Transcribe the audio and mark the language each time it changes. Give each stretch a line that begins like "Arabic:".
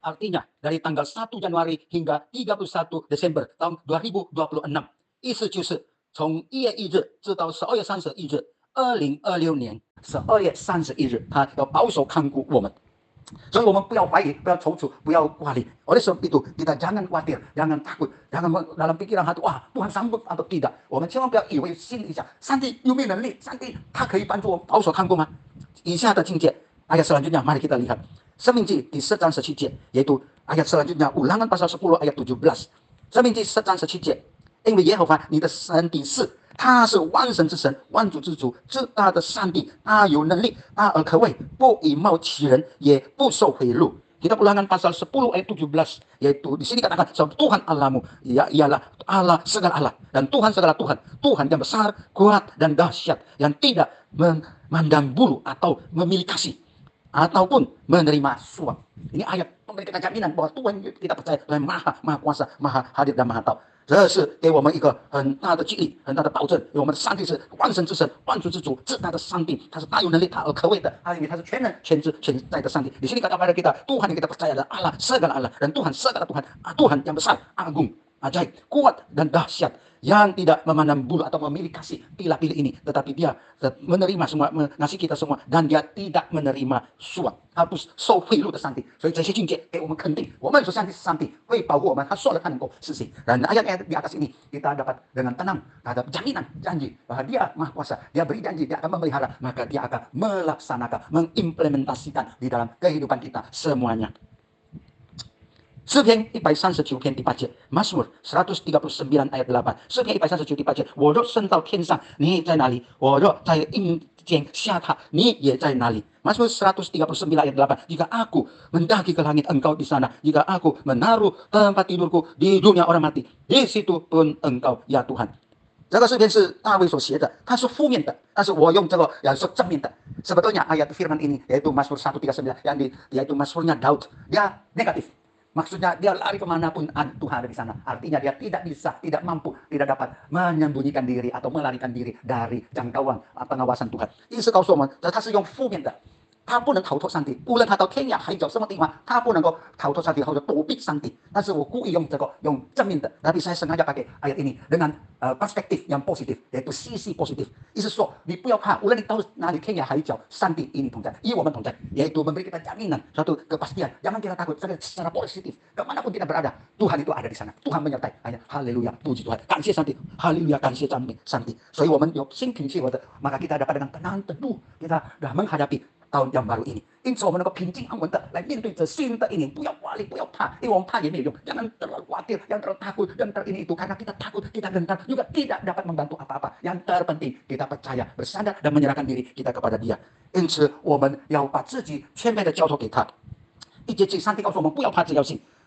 Indonesian: Artinya dari tanggal 1 Januari hingga 31 Desember tahun 2026，
Chinese: 意思就是从1月1日直到12月31日，2026年12月31日，他要保守看顾我们。所以我们不要怀疑，不要踌躇，不要挂虑。
Indonesian: Oleh sebab itu kita jangan khawatir, jangan takut, jangan dalam pikiran hati wah Tuhan sanggup atau tidak。
Chinese: 我们千万不要以为心里想上帝有没有能力，上帝他可以帮助我保守看顾吗？以下的境界
Indonesian: ayat selanjutnya mari kita lihat。
Chinese: 生命记第10章17节，
Indonesian: yaitu ayat selanjutnya Ulangan pasal 10 ayat 17。
Chinese: 生命记10章17节， 因为耶和华你的神的是。他是万神之神，万主之主，至大的上帝，他有能力，大而可畏，不以貌取人，也不受贿赂。
Indonesian: Kita Ulangan pasal 10 ayat 17, yaitu di sini katakan sebab Tuhan Allahmu ialah Allah segala Allah dan Tuhan segala Tuhan, Tuhan yang besar, kuat dan dahsyat, yang tidak mandang bulu atau memilih kasih ataupun menerima suap. Ini ayat memberi kita jaminan bahwa Tuhan kita percaya Tuhan maha kuasa, maha hadir dan maha tahu。
Chinese: 这是给我们一个很大的激励，很大的保证。因为我们的上帝是万神之神，万主之主，至大的上帝，他是大有能力，他而可畏的。因为他是全能、全知、全在的上帝。
Indonesian: Di sini kata-kata kita, Tuhan yang kita percaya adalah Allah, segala Allah, dan Tuhan segala Tuhan, Tuhan yang besar, agung, ajaib, kuat dan dahsyat, yang tidak memandang bulu atau memilih kasih pilih-pilih ini, tetapi dia menerima semua, mengasihi kita semua, dan dia tidak menerima suap。
Chinese: 他不是受贿赂的上帝，所以这些境界给我们肯定，我们所相信上帝会保护我们，他说了他能够实行。
Indonesian: Dan ayat-ayat di atas ini kita dapat dengan tenang terhadap jaminan janji bahwa dia maha kuasa, dia beri janji, dia akan memelihara, maka dia akan melaksanakan, mengimplementasikan di dalam kehidupan kita semuanya。
Chinese: 诗篇139篇第8节，
Indonesian: Mazmur 139 ayat 8，
Chinese: 诗篇139第8节， 我若升到天上，你在哪里？我若在阴间下榻，你也在哪里？
Indonesian: Mazmur 139 ayat 8, jika aku mendaki ke langit, engkau di sana. Jika aku menaruh tempat tidurku di dunia orang mati, di situ pun engkau, ya Tuhan。
Chinese: 这个诗篇是大卫所写的，它是负面的，但是我用这个yang说正面的。
Indonesian: Sebetulnya ayat firman ini yaitu Mazmur 139 yaitu Mazmurnya Daud, dia negatif. Maksudnya dia lari kemanapun Tuhan ada di sana. Artinya dia tidak bisa, tidak mampu, tidak dapat menyembunyikan diri atau melarikan diri dari jangkauan pengawasan Tuhan。
Chinese: 意思告诉我们，他是用负面的，他不能逃脱上帝，无论他到天涯海角什么地方，他不能够逃脱上帝或者躲避上帝。但是我故意用这个用正面的，
Indonesian: tapi saya sengaja pakai ayat ini dengan perspektif yang positif， yaitu sisi positif。
Chinese: 意思说，你不要怕，无论你到哪里天涯海角，上帝与你同在，与我们同在，
Indonesian: yaitu memberi kita jaminan suatu kepastian。 Jangan kita takut, secara positif kemanapun kita berada, Tuhan itu ada di sana， Tuhan menyertai。 Haleluya， puji Tuhan，
Chinese: 感谢上帝，
Indonesian: Haleluya，
Chinese: 感谢赞美上帝。所以我们有心平气和的，
Indonesian: maka kita dapat dengan tenang teduh kita dah menghadapi tahun yang baru ini。
Chinese: 因此我们能够平静安稳的来面对这新的一年，不要挂虑，不要怕，因为我们怕也没有用。
Indonesian: Jangan terlalu khawatir, jangan terlalu takut, jangan terlalu ini itu, karena kita takut, kita gentar, juga tidak dapat membantu apa-apa。 yang terpenting kita percaya, bersandar dan menyerahkan diri kita kepada Dia。
Chinese: 因此我们要把自己谦卑的交托给他。1节上帝告诉我们不要怕，只要信。